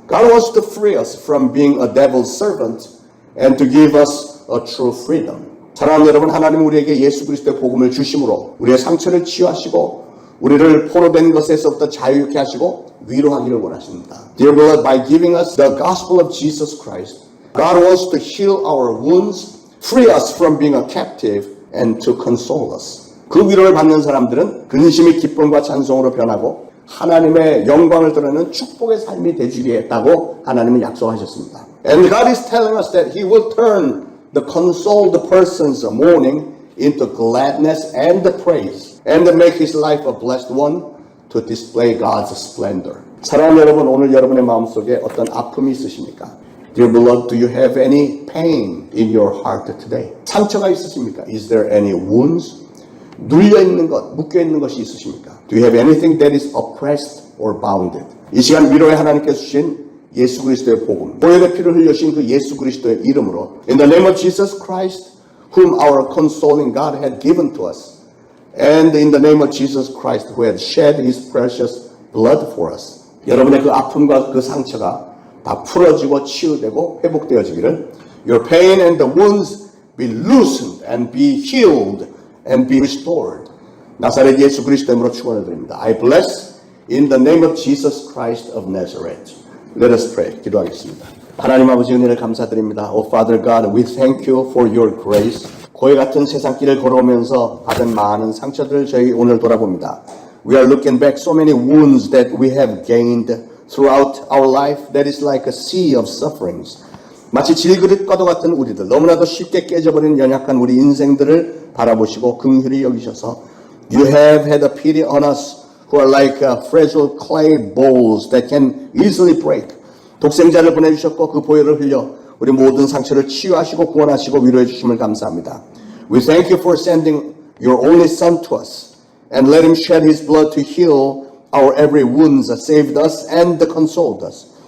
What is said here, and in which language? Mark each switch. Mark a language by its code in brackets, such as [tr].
[en] God wants to free us from being a devil's servant and to give us a true freedom. [ko] 사랑하는 여러분, 하나님은 우리에게 예수 그리스도의 복음을 주심으로 우리의 상처를 치유하시고 우리를 포로된 것에서부터 자유케 하시고 위로하기를 원하십니다. [en] Dear beloved, by giving us the gospel of Jesus Christ, God wants to heal our wounds, free us from being a captive, and to console us. [ko] 그 위로를 받는 사람들은 근심이 기쁨과 찬송으로 변하고 하나님의 영광을 드러내는 축복의 삶이 되주겠다고 하나님은 약속하셨습니다. [en] And God is telling us that He will turn the consoled person's mourning into gladness and the praise, and make his life a blessed one to display God's splendor. [ko] 사랑하는 여러분, 오늘 여러분의 마음속에 어떤 아픔이 있으십니까? [en] Dear beloved, do you have any pain in your heart today? [ko] 상처가 있으십니까? [en] Is there any wounds? [ko] 눌려 있는 것, 묶여 있는 것이 있으십니까? [en] Do you have anything that is oppressed or bounded? [ko] 이 시간 위로에 하나님께서 주신 예수 그리스도의 복음, 보혈의 피를 흘리신 그 예수 그리스도의 이름으로, [en] in the name of Jesus Christ, whom our consoling God had given to us, and in the name of Jesus Christ, who had shed His precious blood for us. [ko] 여러분의 그 아픔과 그 상처가 다 풀어지고 치유되고 회복되어지기를, [en] your pain and the wounds be loosened and be healed and be restored. [ko] 나사렛 예수 그리스도의 이름으로 축원을 드립니다. [en] I bless in the name of Jesus Christ of Nazareth. Let us pray. [ko] 기도하겠습니다. 하나님 아버지 은혜를 감사드립니다. [en] Oh Father God, we thank you for your grace. [ko] 고해 같은 세상길을 걸어오면서 받은 많은 상처들을 저희 오늘 돌아봅니다. [en] We are looking back so many wounds that we have gained throughout our life that is like a sea of sufferings. [ko] 마치 질그릇과도 같은 우리들, 너무나도 쉽게 깨져버리는 연약한 우리 인생들을 바라보시고 긍휼히 여기셔서 [en] You have had a pity on us who are like fragile clay bowls that can easily break. [ko] 독생자를 보내주셨고 그 보혈을 흘려 우리 모든 상처를 치유하시고 구원하시고 위로해 주심을 감사합니다. [en] We thank you for sending your only son to us and let him shed his blood to heal our every wounds, saved us and consoled us.